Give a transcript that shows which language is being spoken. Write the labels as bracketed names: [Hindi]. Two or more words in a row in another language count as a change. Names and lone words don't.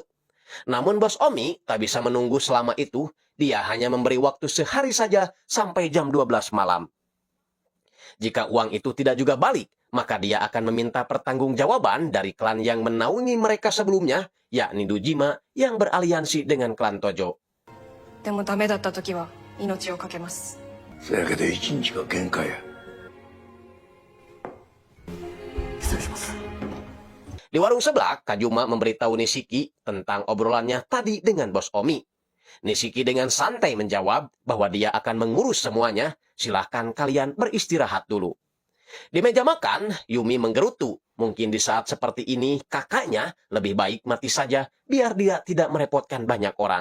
[Indonesian] Namun bos Omi tak bisa menunggu selama itu, dia hanya memberi waktu sehari saja sampai jam 12 malam. Jika uang itu tidak juga balik, maka dia akan meminta pertanggungjawaban dari klan yang menaungi mereka sebelumnya, yakni Dojima yang beraliansi dengan klan Tojo. [Japanese] でもダメだった時は命を懸けます。そやけど1日が限界や。失礼します。 [Indonesian] Di warung sebelah, Kazuma memberitahu Nishiki tentang obrolannya tadi dengan bos Omi. Nishiki dengan santai menjawab bahwa dia akan mengurus semuanya, silahkan kalian beristirahat dulu. Di meja makan, Yumi menggerutu. Mungkin di saat seperti ini, kakaknya lebih baik mati saja biar dia tidak merepotkan banyak orang.